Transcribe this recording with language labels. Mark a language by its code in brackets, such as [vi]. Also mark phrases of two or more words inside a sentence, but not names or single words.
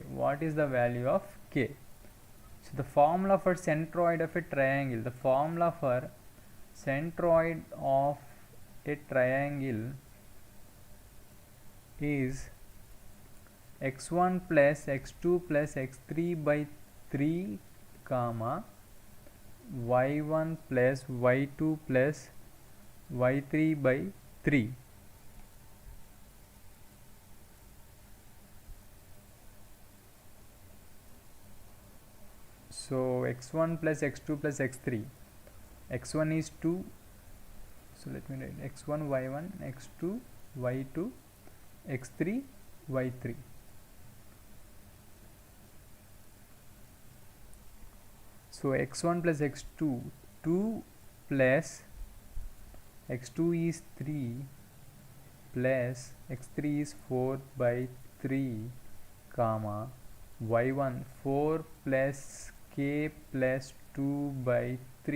[en] What is the value of k? So the formula for centroid of a triangle, is x1 plus x2 plus x3 by 3 comma y1 plus y2 plus y3 by 3. So x1 plus x2 plus x3, x1 is 2, so let me write x1 y1 x2 y2 x3 y3. So x1 plus x2, 2 plus x2 is 3 plus x3 is 4 by 3 comma y1 4 plus k plus 2 by 3.